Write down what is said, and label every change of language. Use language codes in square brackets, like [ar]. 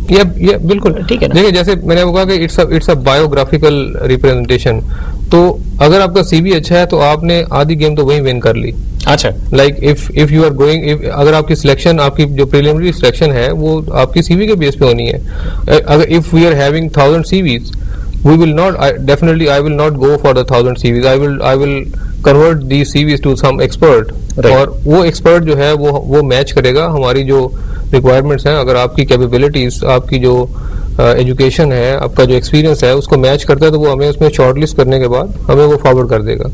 [ur] یہ بالکل ٹھیک ہے. دیکھیں جیسے میں نے کہا کہ [en] it's a biographical representation, [ur] تو اگر آپ کا سی وی اچھا ہے تو آپ نے آدھی گیم تو وہیں ون کر لی. اچھا, [en] like if you are going, [ur] اگر آپ کی سلیکشن, آپ کی جو پریلیمنری سلیکشن ہے وہ آپ کی سی وی کے بیس پہ ہونی ہے. [en] اگر if we are having 1000 CVs, we will not, definitely I will not go for the 1000 CVs. I will convert these CVs to some expert, [ur] اور وہ ایکسپرٹ جو ہے وہ میچ کرے گا ہماری جو ریکوائرمنٹس ہیں. اگر آپ کی کیپیبلٹیز, آپ کی جو ایجوکیشن ہے, آپ کا جو ایکسپیرینس ہے اس کو میچ کرتا ہے تو وہ ہمیں اس میں شارٹ لسٹ کرنے کے بعد ہمیں وہ فارورڈ کر دے گا.